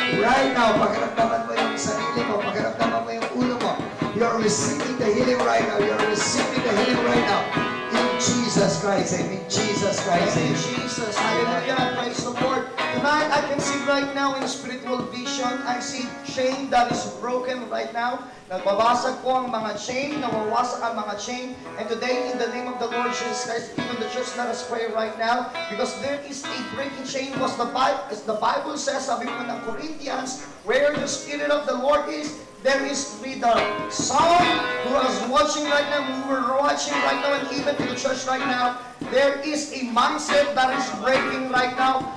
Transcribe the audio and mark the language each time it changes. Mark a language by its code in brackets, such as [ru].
[en] Right now, [tl] pagkaramdaman mo yung sarili mo, pagkaramdaman mo yung ulo mo, [en] you're receiving the healing right now. You're receiving the healing right now. In Jesus Christ, in Jesus Christ, in Jesus, hallelujah, praise the Lord. Tonight, I can see right now in spiritual vision, I see chain that is broken right now. [tl] Nagbabasag po ang mga chain, nawawasak ang mga chain. [en] And today, in the name of the Lord Jesus Christ, even the church, let us pray right now, because there is a breaking chain. Was the Bible says, [tl] sabi po ng Corinthians, [en] where the Spirit of the Lord is, there is freedom. Some who are watching right now, who are watching right now, and even to the church right now, there is a mindset that is breaking right now.